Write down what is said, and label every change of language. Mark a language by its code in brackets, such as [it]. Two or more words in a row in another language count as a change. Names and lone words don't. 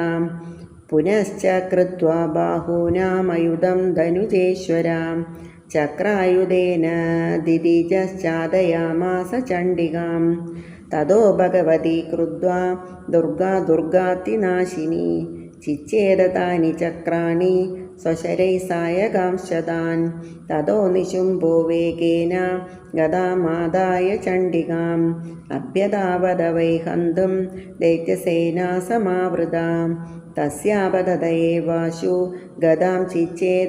[sa] पुनश्च कृत्वा बाहूनामयुधं धनुजेश्वरा. चक्रायुधेन दिदिजश्चादयामास चण्डिकां. ततो भगवती क्रुद्ध्वा दुर्गा दुर्गातिनाशिनी ചിച്ഛേദ താനി ചക്രാണി സ്വശരൈ സായകാംശതാൻ തതോ നിശുംഭോ വേഗേന ഗദാമാദായ ചണ്ഡികാം അഭ്യതാവത വൈ ഹന്തും ദൈത്യസേനാ സമാവൃതാം തസ്യാപതതയേവാശു ഗദാം ചിച്ഛേദ